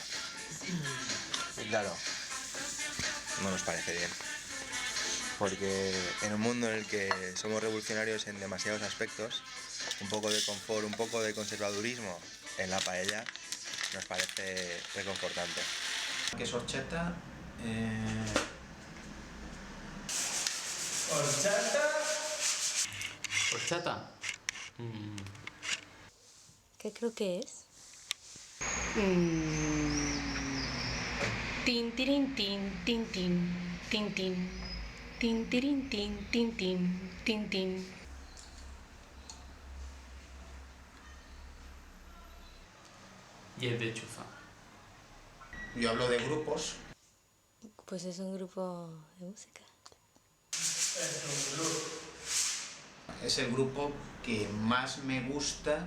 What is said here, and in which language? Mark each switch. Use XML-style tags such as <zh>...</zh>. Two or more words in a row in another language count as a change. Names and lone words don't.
<es>Y claro, no nos parece bien, porque en un mundo en el que somos revolucionarios en demasiados aspectos, un poco de confort, un poco de conservadurismo en la paella nos parece reconfortante. ¿Qué es horchata? ¿Horchata? ¿Qué creo que es? Tin, tirin, tin, tin, tin, tin, tin. Tin, tirin, tin, tin, tin, tin, tin. Y es de chufa. Yo hablo de grupos. Pues es un grupo de música. Es el grupo que más me gusta.</es>